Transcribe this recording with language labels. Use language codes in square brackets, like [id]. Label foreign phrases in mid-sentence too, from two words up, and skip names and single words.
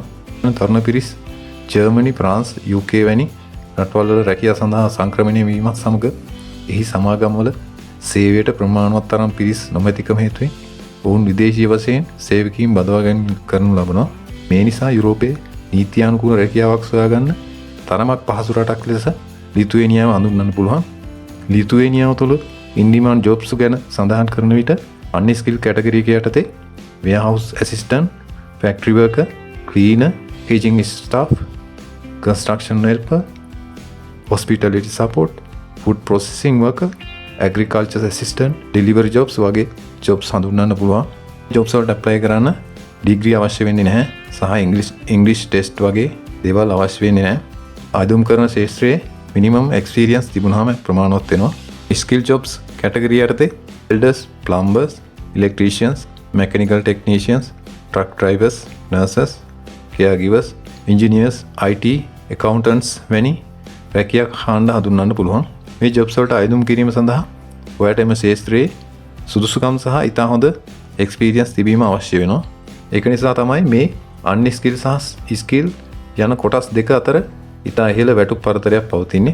[si] තරුණ පිරිස් ජර්මනි, ප්‍රාන්ස්, UK වැනි රටවල් වල රැකියාව සඳහා සංක්‍රමණය වීමත් සමග එහි සමාගම්වල සේවයට ප්‍රමාණවත් තරම් පිරිස් නොමැතිකම හේතුවෙන් ඔවුන් විදේශීය වශයෙන් සේවකීන් බඳවා ගැනීම කරනු ලබනවා. මේ නිසා යුරෝපයේ නීත්‍යානුකූල රැකියාවක් සොයාගන්න තරමක් පහසු රටක් ලෙස ලිතුවේනියාව හඳුන්වන්න පුළුවන්. ලිතුවේනියාව තුළ [en] in demand jobs [si] ගැන සඳහන් කරන විට [en] unskilled category [si] එක යටතේ [en] warehouse assistant, factory worker, cleaner, kitchen staff, construction helper, hospitality support, food processing worker, agriculture assistant, delivery jobs වගේ jobs [si] හඳුන්වන්න පුළුවන්. jobs වලට apply කරන්න degree අවශ්‍ය වෙන්නේ නැහැ සහ [en] English test [si] වගේ දේවල් අවශ්‍ය වෙන්නේ නැහැ. ආයුධම් කරන ශාස්ත්‍රයේ [en] minimum experience [si] තිබුණාම ප්‍රමාණවත් වෙනවා. [en] skill jobs category යටතේ welders, plumbers, electricians, mechanical technicians, truck drivers, nurses, caregivers, engineers, IT, accountants [si] වැනි රැකියාවක් හාන්න හඳුන්වන්න පුළුවන්. මේ jobs වලට ආයුධම් කිරීම සඳහා ඔයාලට එම ශාස්ත්‍රයේ සුදුසුකම් සහ ඉතා හොඳ experience තිබීම අවශ්‍ය වෙනවා. ඒක නිසා තමයි මේ unskill සහ skill යන කොටස් දෙක අතර ඉතා ඉහළ වැටුප් පරතරයක් පවතින්නේ.